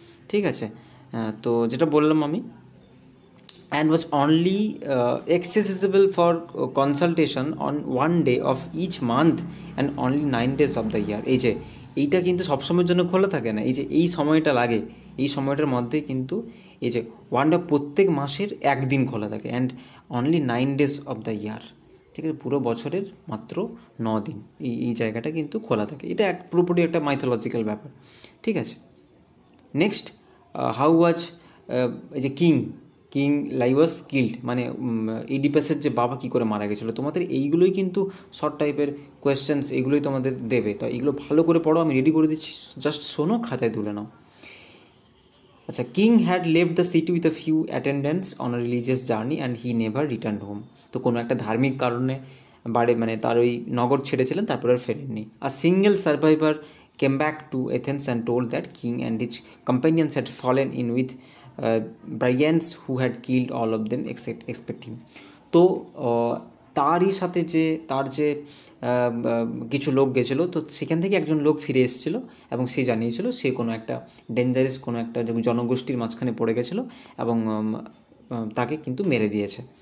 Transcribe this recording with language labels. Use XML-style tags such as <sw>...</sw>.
<bn>ঠিক আছে, তো যেটা বললাম আমি,</bn> <en>and was only accessible for consultation on one day of each month and only 9 days of the year.</en> <bn>এই যে এইটা কিন্তু সবসময়ের জন্য খোলা থাকে না, এই যে এই সময়টা লাগে, এই সময়টার মধ্যে কিন্তু এই যে ওয়ান ডে প্রত্যেক মাসের একদিন খোলা থাকে,</bn> <en>And only 9 days of the year.</en> <bn>ঠিক আছে, পুরো বছরের মাত্র 9 দিন এই জায়গাটা কিন্তু খোলা থাকে। এটা পুরোপুরি একটা মাইথোলজিক্যাল ব্যাপার। ঠিক আছে, নেক্সট,</bn> <en>how was</en> <bn>এই যে কিং লাইওয়াস কিল্ড, মানে ইডিপাসের যে বাবা কী করে মারা গেছিলো। তোমাদের এইগুলোই কিন্তু শর্ট টাইপের কোয়েশ্চেন্স, এইগুলোই তোমাদের দেবে। তো এইগুলো ভালো করে পড়ো, আমি রেডি করে দিচ্ছি, জাস্ট শোনো, খাতায় তুলে নাও।</bn> <en>আচ্ছা, king had left the city with a few attendants on a religious journey and he never return home.</en> <bn>তো কোনো একটা ধার্মিক কারণে মানে তার ওই নগর ছেড়েছিলেন, তারপর আর ফেরেননি।</bn> <en>A single survivor came back to Athens and told that king and his companions had fallen in with brigands who had killed all of them except him.</en> <bn>তো তারই সাথে তার যে কিছু লোক গেছিলো, তো সেখান থেকে একজন লোক ফিরে এসেছিলো এবং সে জানিয়েছিল সে কোনো একটা ডেঞ্জারাস কোনো একটা জনগোষ্ঠীর মাঝখানে পড়ে গেছিলো এবং তাকে কিন্তু মেরে দিয়েছে।</bn>